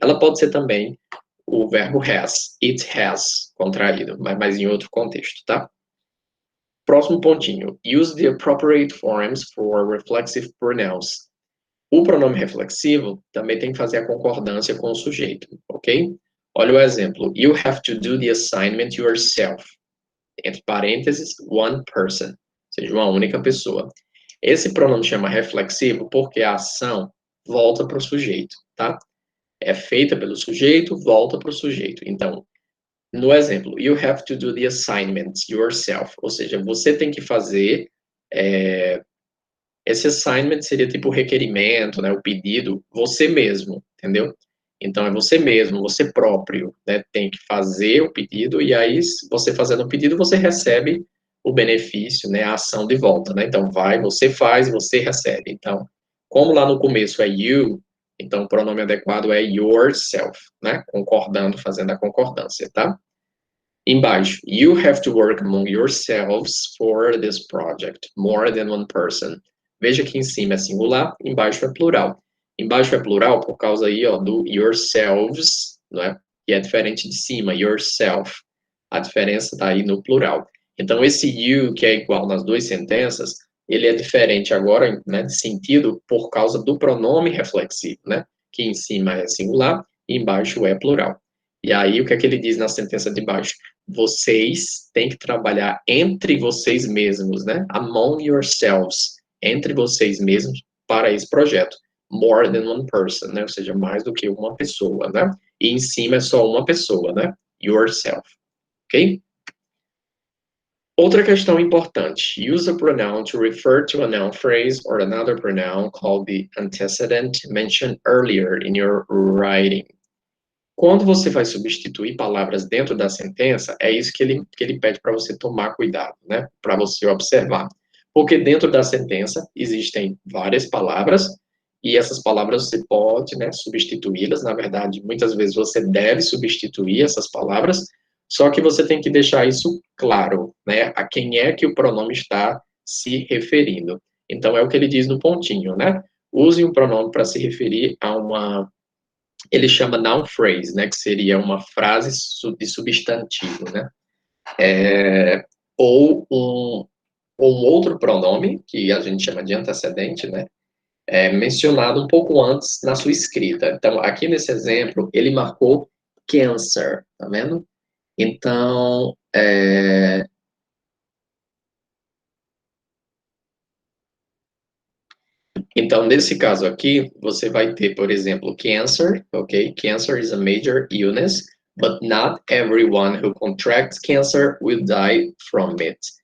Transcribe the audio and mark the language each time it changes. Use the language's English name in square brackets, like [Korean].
[Portuguese] Ela pode ser também o verbo has, it has, contraído, mas em outro contexto, tá? Próximo pontinho. [English] Use the appropriate forms for reflexive pronouns. [Portuguese] O pronome reflexivo também tem que fazer a concordância com o sujeito, ok? Olha o exemplo. [English] You have to do the assignment yourself. [Portuguese] Entre parênteses, [English] one person. [Portuguese] Ou seja, uma única pessoa. Esse pronome chama reflexivo porque a ação volta para o sujeito, tá? É feita pelo sujeito, volta para o sujeito. Então, no exemplo, [English] you have to do the assignment yourself, [Portuguese] ou seja, você tem que fazer, esse assignment seria tipo o requerimento, né, o pedido, você mesmo, entendeu? Então, é você mesmo, você próprio, né, tem que fazer o pedido, e aí, você fazendo o pedido, você recebe o benefício, né, a ação de volta, né? Então, vai, você faz, você recebe. Então, como lá no começo é you, então o pronome adequado é yourself, né, concordando, fazendo a concordância, tá? Embaixo, [English] you have to work among yourselves for this project, more than one person. [Portuguese] Veja que em cima é singular, embaixo é plural. Embaixo é plural por causa aí, ó, do yourselves, né? Que é diferente de cima, yourself. A diferença está aí no plural. Então, esse you, que é igual nas duas sentenças, ele é diferente agora, né, de sentido, por causa do pronome reflexivo, né? Que em cima é singular e embaixo é plural. E aí, o que é que ele diz na sentença de baixo? Vocês têm que trabalhar entre vocês mesmos, né? [English] Among yourselves, [Portuguese] entre vocês mesmos, para esse projeto. [English] More than one person, [Portuguese] né? Ou seja, mais do que uma pessoa, né? E em cima é só uma pessoa, né? Yourself, ok? Outra questão importante. [English] Use a pronoun to refer to a noun phrase or another pronoun called the antecedent mentioned earlier in your writing. [Portuguese] Quando você vai substituir palavras dentro da sentença, é isso que ele pede para você tomar cuidado, né? Para você observar. Porque dentro da sentença existem várias palavras e essas palavras você pode, né, substituí-las. Na verdade, muitas vezes você deve substituir essas palavras, só que você tem que deixar isso claro, né? A quem é que o pronome está se referindo. Então, é o que ele diz no pontinho, né? Use um pronome para se referir a uma, ele chama noun phrase, né, que seria uma frase de substantivo, né, ou um outro pronome, que a gente chama de antecedente, né, mencionado um pouco antes na sua escrita. Então, aqui nesse exemplo, ele marcou cancer, tá vendo? Então, então, nesse caso aqui, você vai ter, por exemplo, cancer, ok? [English] Cancer is a major illness, but not everyone who contracts cancer will die from it.